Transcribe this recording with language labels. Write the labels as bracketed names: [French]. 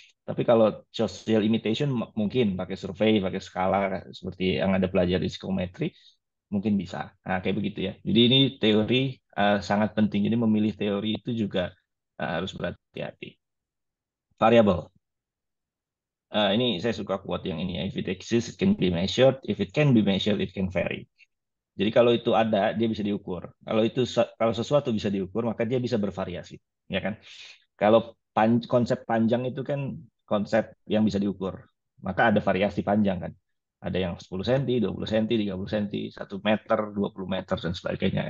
[Indonesian] Tapi kalau social imitation mungkin pakai survei, pakai skala seperti yang ada pelajari di psikometri mungkin bisa. Nah, kayak begitu ya. Jadi ini teori sangat penting. Jadi memilih teori itu juga harus berhati-hati. Variabel. Ini saya suka quote yang ini ya. [English] If it exists, it can be measured. If it can be measured, it can vary. [Indonesian] Jadi kalau itu ada, dia bisa diukur. Kalau sesuatu bisa diukur, maka dia bisa bervariasi, ya kan? Kalau konsep panjang itu kan konsep yang bisa diukur. Maka ada variasi panjang kan. Ada yang 10 cm, 20 cm, 30 cm, 1 meter, 20 meter, dan sebagainya.